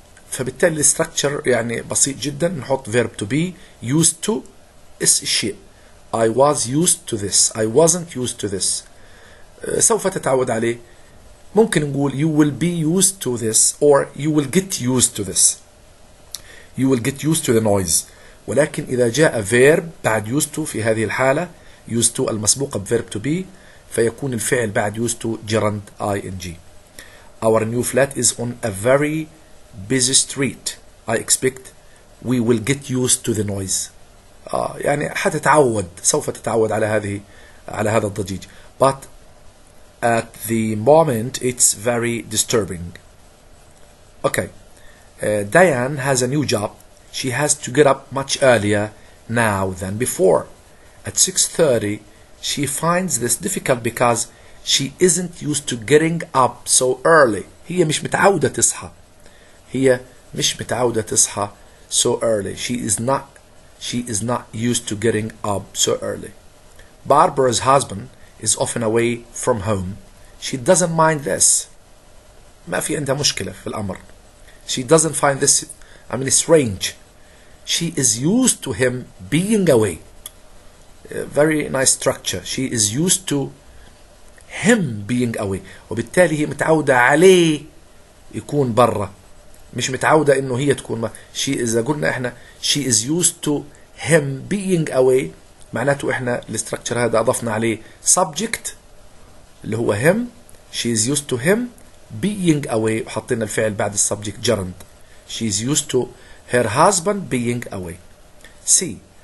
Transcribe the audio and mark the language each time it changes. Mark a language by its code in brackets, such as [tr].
[ar] فبالتالي الستركتشر يعني بسيط جدا. نحط [en] verb to be used to الشيء. I was used to this. I wasn't used to this. [ar] سوف تتعود عليه. ممكن نقول [en] you will be used to this or you will get used to this. You will get used to the noise. [ar] ولكن إذا جاء [en] verb بعد used to [ar] في هذه الحالة [en] used to المسبوقة ب verb to be [ar] فيكون الفعل بعد [en] used to gerund ing. Our new flat is on a very busy street. I expect we will get used to the noise. [ar] يعني حتتعود، سوف تتعود على هذا الضجيج. [en] But at the moment it's very disturbing. Okay. Diane has a new job. She has to get up much earlier now than before. At 6:30 she finds this difficult because she isn't used to getting up so early. [ar] هي مش متعودة تصحى. هي مش متعودة تصحى [en] so early. She is not used to getting up so early. Barbara's husband is often away from home. She doesn't mind this. [ar] ما في عندها مشكلة في الأمر. [en] She doesn't find this, strange. She is used to him being away. Very nice structure. She is used to him being away. [ar] وبالتالي هي متعودة عليه يكون برا. مش متعودة إنه هي تكون إذا قلنا إحنا [en] she is used to him being away [ar] معناته إحنا الاستراكشر هذا أضفنا عليه subject اللي هو him. [en] She is used to him being away [ar] وحطينا الفعل بعد السبجكت [en] gerund. She is used to her husband being away. C.